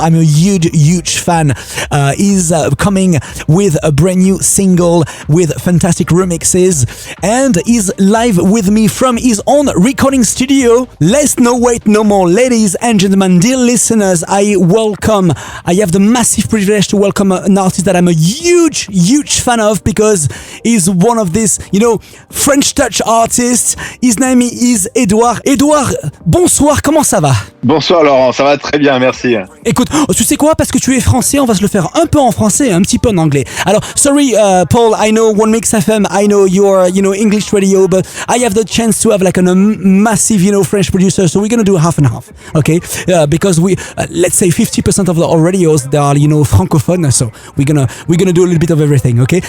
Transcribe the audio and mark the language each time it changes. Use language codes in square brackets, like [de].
[en] I'm a huge fan. He's coming with a brand new single with fantastic remixes, and he's live with me from his own recording studio. Let's no wait no more, ladies and gentlemen, dear listeners. I have the massive privilege to welcome an artist that I'm a huge fan of, because he's one of these, French touch artists. His name is Edouard. [fr] Edouard, bonsoir, comment ça va? Bonsoir Laurent, ça va très bien, merci. Écoute, tu sais quoi, parce que tu es français, on va se le faire un peu en français, un petit peu en anglais. [en] Alors, sorry, Paul, I know One Mix FM, I know you're, English radio, but I have the chance to have like a massive, French producer, so we're gonna do half and half, okay? Because we, let's say 50% of our radios, they are, francophone, so we're gonna do a little bit of everything, okay?